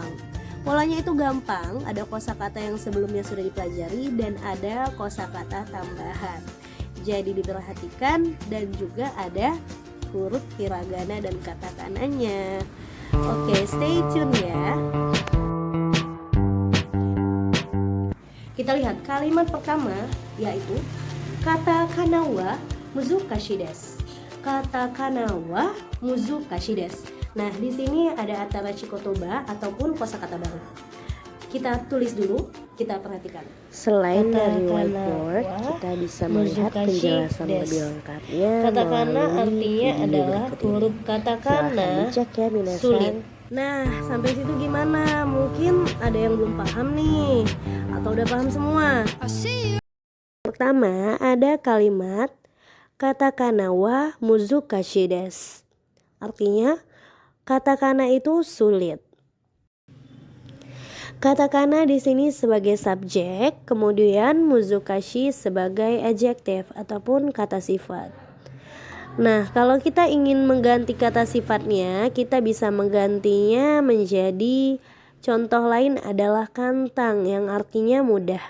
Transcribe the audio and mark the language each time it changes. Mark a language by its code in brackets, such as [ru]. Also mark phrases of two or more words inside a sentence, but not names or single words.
[id] Polanya itu gampang, ada kosakata yang sebelumnya sudah dipelajari dan ada kosakata tambahan. Jadi diperhatikan dan juga ada huruf hiragana dan katakananya. Oke, [en] stay tune [id] ya. Kita lihat kalimat pertama yaitu [ja] カタカナは難しいです. カタカナは難しいです. [id] Nah, di sini ada [ja] 新しい言葉 [id] ataupun kosakata baru. Kita tulis dulu, kita perhatikan. Selain dari whiteboard, kita bisa melihat penjelasan lebih lengkapnya. Katakana artinya adalah huruf katakana sulit. Nah, sampai situ gimana? Mungkin ada yang belum paham nih, atau udah paham semua? Pertama, ada kalimat [ja] カタカナは難しいです. [id] Artinya, katakana itu sulit. Katakana di sini sebagai subjek, kemudian muzukashi sebagai adjektif ataupun kata sifat. Nah, kalau kita ingin mengganti kata sifatnya, kita bisa menggantinya menjadi contoh lain adalah kantang yang artinya mudah.